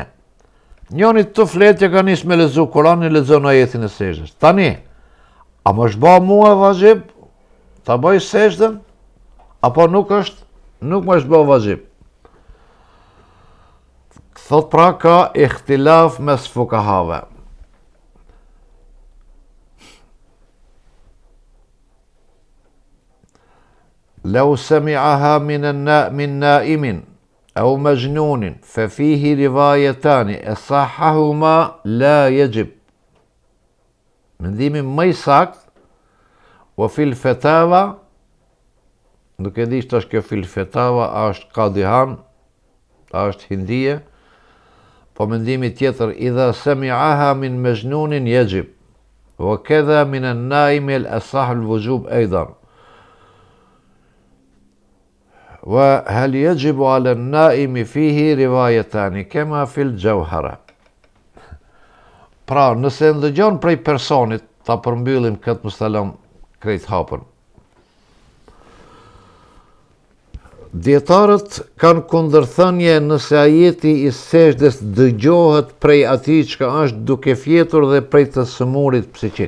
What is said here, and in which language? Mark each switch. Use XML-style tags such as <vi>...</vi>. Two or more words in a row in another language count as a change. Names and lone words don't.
<sq>Njoni të fletë ka nisë me lezu Kur'anin, lexon ajetin e sejdës. Tani, a më është ba mua vazhib, ta bëj sejdën, apo nuk më është ba vazhib. Thot pra ka ikhtilaf mes fukahave.</sq> <ar>لو سمعها من نائم أو مجنون ففيه روايتان أصحهما لا يجب.</ar> <sq>Mendimi më i sakt,</sq> <ar>وفي الفتاوى,</ar> <sq>nuk e di është kjo</sq> <ar>في الفتاوى,</ar> <sq>a është Qadihan, a është Hindije, po mendimi tjetër,</sq> <ar>إذا سمعها من مجنون يجب، وكذا من النائم الأصح الوجوب أيضا. وهل يجب على النائم فيه روايتان كما في الجوهرة.</ar> <sq>Pra, nëse ndëgjon prej personit, ta përmbyllim këtë mustalon krejt hapën. Dietarët kanë kundërthënie nëse ajeti i sejdës dëgjohet prej atij që është duke fjetur dhe prej të sëmurit psikik.</sq>